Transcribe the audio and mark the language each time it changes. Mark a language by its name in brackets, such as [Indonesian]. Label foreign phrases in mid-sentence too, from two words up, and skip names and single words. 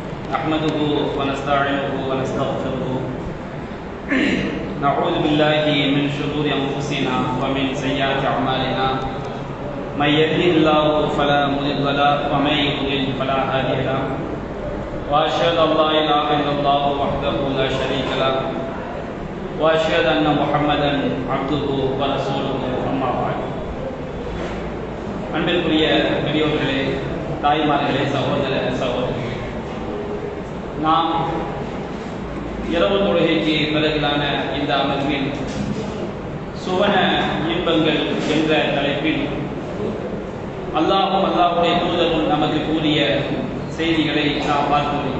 [Arabic] نحمده ونستعينه ونستغفره نعوذ بالله من شرور أنفسنا ومن سيئات أعمالنا من يهده الله فلا مضل له ومن يضلل فلا هادي له وأشهد أن لا إله إلا الله وحده لا شريك له وأشهد أن محمدا عبده ورسوله أما بعد. [Tamil] அன்பிற்குரிய பெரியோர்களே, தாய்மார்களே, சகோதர சகோதரிகளே, நாம் இரவு தொழுகைக்கு பிறகுதான இந்த அமர்வில் சுவன இன்பங்கள் என்ற தலைப்பில் அல்லாஹும் அல்லாஹுடைய தூதரும் நமக்கு கூறிய செய்திகளை நாம் பார்க்கிறோம்.